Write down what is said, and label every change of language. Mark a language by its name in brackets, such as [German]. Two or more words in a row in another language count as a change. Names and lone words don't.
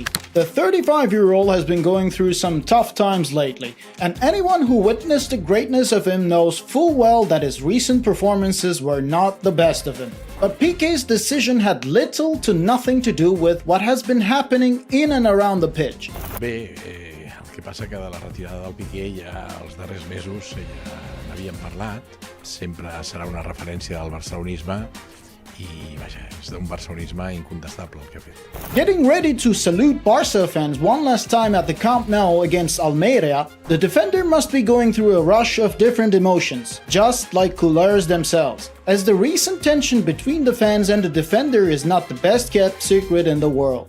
[English] The 35-year-old has been going through some tough times lately, and anyone who witnessed the greatness of him knows full well that his recent performances were not the best of him. But Piqué's decision had little to nothing to do with what has been happening in and around the pitch. [Catalan] Bé, el que passa que de la retirada del Piqué ja els darrers mesos ja n'havíem parlat. Sempre serà una referència del barcelonisme i, vaja, és d'un barcelonisme incontestable el que ha fet. [English] Getting ready to salute Barca fans one last time at the Camp Nou against Almeria, the defender must be going through a rush of different emotions, just like culers themselves, as the recent tension between the fans and the defender is not the best-kept secret in the world.